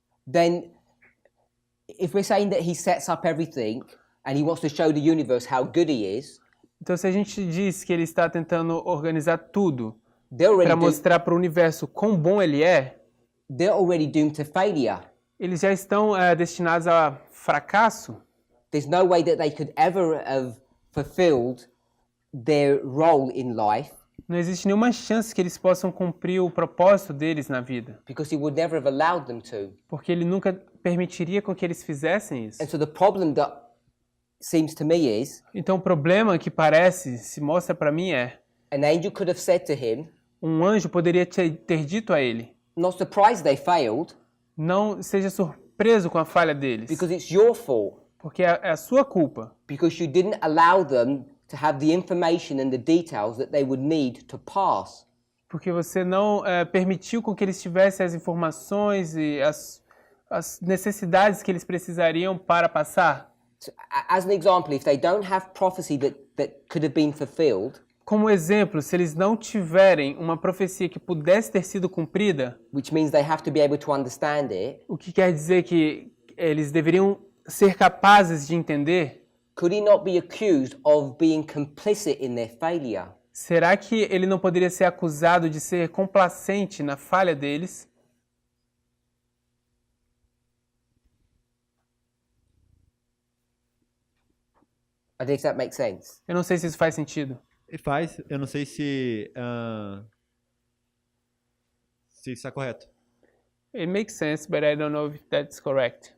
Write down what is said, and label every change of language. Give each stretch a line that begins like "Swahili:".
English: Then, if we're saying that he sets up everything and he wants to show the universe how good he is,
Portuguese: Então, se a gente diz que ele está tentando organizar tudo
English: they're
Portuguese: para
English: already,
Portuguese: mostrar para o universo quão bom ele é,
English: they're already doomed to failure.
Portuguese: eles já estão destinados a fracasso.
English: There's no way that they could ever have fulfilled their role in life
Portuguese: Não existe nenhuma chance que eles possam cumprir o propósito deles na vida,
English: because he would never have allowed them to.
Portuguese: porque ele nunca permitiria com que eles fizessem isso.
English: And so the problem that seems to me is,
Portuguese: Então, o problema que se mostra para mim
English: an angel could have said to him,
Portuguese: um anjo poderia ter dito a ele,
English: not surprised they failed
Portuguese: não seja surpreso com a falha deles,
English: because it's your fault,
Portuguese: porque é a sua culpa,
English: because you didn't allow them to have the information and the details that they would need to pass.
Portuguese: porque você não permitiu com que eles tivessem as informações e as necessidades que eles precisariam para passar.
English: So, as an example, if they don't have prophecy that could have been fulfilled,
Portuguese: Como exemplo, se eles não tiverem uma profecia que pudesse ter sido cumprida,
English: which means they have to be able to understand it,
Portuguese: o que quer dizer que eles deveriam ser capazes de entender,
English: could he not be accused of being complicit in their failure?
Portuguese: será que ele não poderia ser acusado de ser complacente na falha deles?
English: I don't know if that makes sense.
Portuguese: Eu não sei se isso faz sentido. E faz, eu não sei se está correto.
English: It makes sense, but I don't know if that's correct.